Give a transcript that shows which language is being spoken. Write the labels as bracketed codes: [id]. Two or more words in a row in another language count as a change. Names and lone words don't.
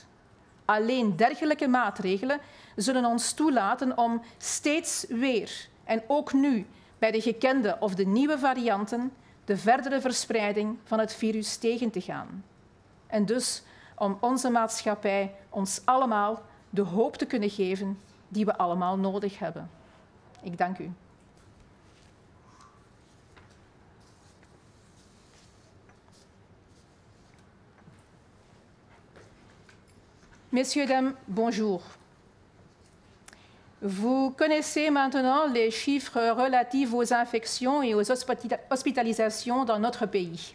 [nl] Alleen dergelijke maatregelen zullen ons toelaten om steeds weer, en ook nu bij de gekende of de nieuwe varianten, de verdere verspreiding van het virus tegen te gaan. En dus om onze maatschappij ons allemaal de hoop te kunnen geven die we allemaal nodig hebben. Ik dank u. [fr] Messieurs, dames, bonjour. Vous connaissez maintenant les chiffres relatifs aux infections et aux hospitalisations dans notre pays.